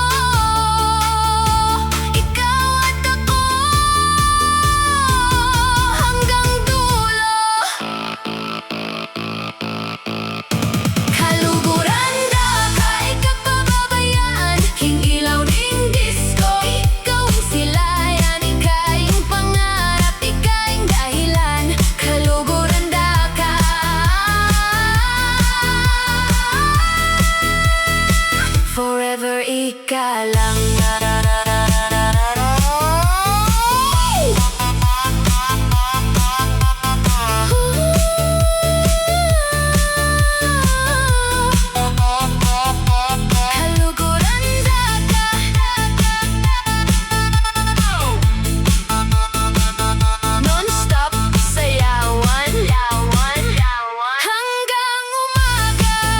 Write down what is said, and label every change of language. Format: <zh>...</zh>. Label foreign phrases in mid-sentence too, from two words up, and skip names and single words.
<tl>Ikaw at ako, hanggang dulo.</tl> <pam>Kaluguran da, kahit kapababayaan. King ilaw ding disco,</pam> <tl>ikaw ang silayan.</tl> <pam>Ikaing pangarap, ikaing dahilan. Kaluguran da ka, forever ika lang. Kaluguran da ka,</pam> <tl>non-stop sayawan, hanggang umaga.</tl>